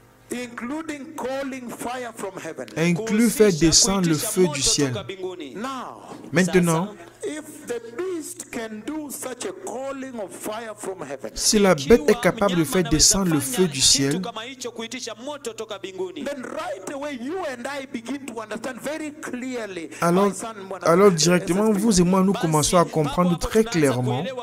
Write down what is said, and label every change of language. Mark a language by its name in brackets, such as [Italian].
[English] including calling fire from heaven. [French] inclut faire descendre le feu du ciel. [English] Now, [French] Maintenant, [English] if the beast can do such a calling of fire from heaven, [French] si la bête est capable de faire descendre le feu du ciel, [English] then right away you and I begin to understand very clearly. [French] alors, [English] my son, [French] alors directement, vous et moi, nous commençons à comprendre très clairement.